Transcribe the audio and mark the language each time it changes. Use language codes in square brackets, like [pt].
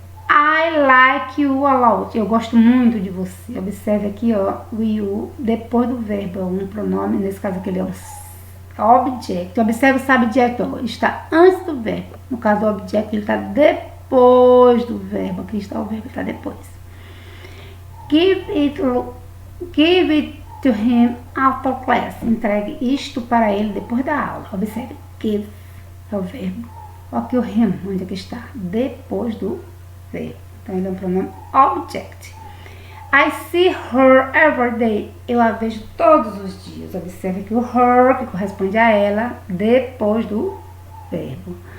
[en] I like you a lot. [pt] Eu gosto muito de você. Observe aqui, ó, o you depois do verbo, um pronome, nesse caso aqui ele é um object. Observe o subject, ó, está antes do verbo. No caso do object, ele está depois do verbo. Aqui está o verbo, está depois. [en] Give it to him after class. [pt] Entregue isto para ele depois da aula. Observe, give é o verbo. Aqui o him, onde é que está? Depois do verbo. Então ele é um pronome object. [en] I see her every day. [pt] Eu a vejo todos os dias. Observe que o her, que corresponde a ela, depois do verbo.